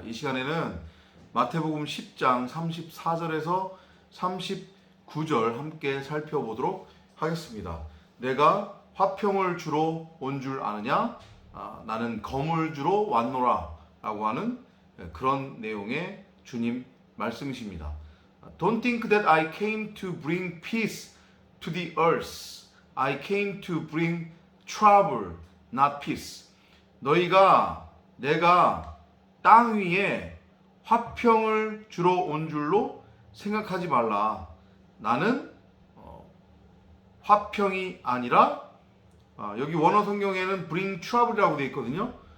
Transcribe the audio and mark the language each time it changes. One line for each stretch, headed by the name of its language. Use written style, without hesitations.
Korean: 이 시간에는 마태복음 10장 34절에서 39절 함께 살펴보도록 하겠습니다. 내가 화평을 주러 온 줄 아느냐? 나는 검을 주러 왔노라 라고 하는 그런 내용의 주님 말씀이십니다.
English: Don't think that I came to bring peace to the earth. I came to bring trouble, not peace.
Korean: 너희가 내가 땅 위에 화평을 주러 온 줄로 생각하지 말라. 나는 화평이 아니라 여기 원어 성경에는
English: bring trouble
Korean: 이라고 되어 있거든요.